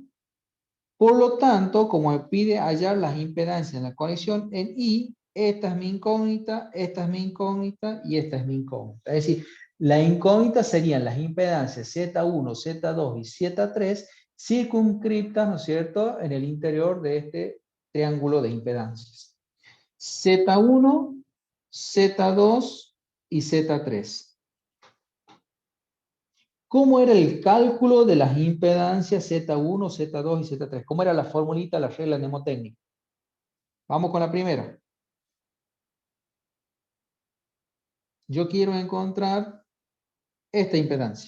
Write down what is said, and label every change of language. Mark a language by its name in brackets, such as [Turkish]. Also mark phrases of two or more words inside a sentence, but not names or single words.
[Spanish] Por lo tanto, como me pide hallar las impedancias en la conexión en I, esta es mi incógnita, esta es mi incógnita y esta es mi incógnita. Es decir, la incógnita serían las impedancias Z1, Z2 y Z3 circunscriptas, ¿no es cierto?, en el interior de este triángulo de impedancias. Z1, Z2 y Z3. ¿Cómo era el cálculo de las impedancias Z1, Z2 y Z3? ¿Cómo era la formulita, la regla mnemotécnica? Vamos con la primera. Yo quiero encontrar esta impedancia.